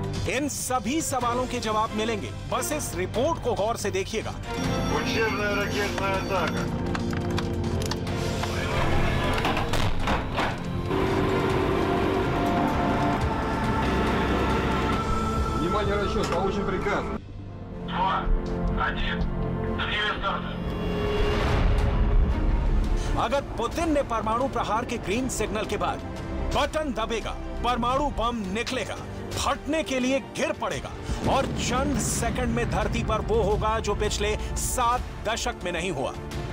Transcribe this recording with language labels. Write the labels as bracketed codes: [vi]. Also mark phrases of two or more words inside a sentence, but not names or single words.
[hi] इन सभी सवालों के जवाब मिलेंगे, बस इस रिपोर्ट को गौर से देखिएगा। [ru] Внимание, расчет, получен приказ. 2, 1, 3 старта. [hi] अगर पुतिन ने परमाणु प्रहार के [en] green signal [hi] के बाद बटन दबेगा, परमाणु बम निकलेगा, फटने के लिए गिर पड़ेगा और चंद सेकंड में धरती पर वो होगा जो पिछले 7 दशक में नहीं हुआ।